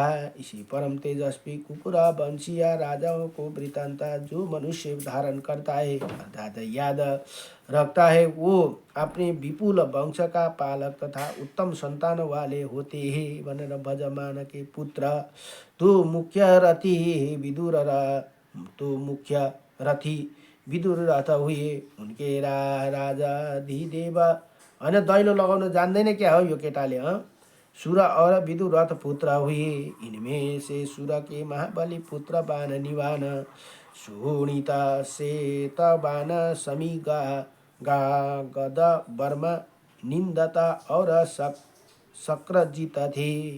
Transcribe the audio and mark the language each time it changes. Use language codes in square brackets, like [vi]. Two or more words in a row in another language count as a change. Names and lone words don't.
[hi] इसी परम तेजस्वी कुकुर वंशीय राजाओं को वृत्तांत जो मनुष्य धारण करता है अर्थात याद रखता है, वो अपने विपुल वंश का पालक तथा उत्तम संतान वाले होते हैं भनेर भजमान के पुत्र तो मुख्य रथी विदुर रथ हुए। उनके राजा अधिदेव [ne] होइन दैलो लगाउन जान्दैन क्या हो यो केटाले। [hi] सुर और विदुर रथ पुत्र हुए। इनमें से सुर के महाबली पुत्र बान निवान, शोणित, श्वेतबान, समी, गद, वर्मा, निंदता और शक्रजित थे।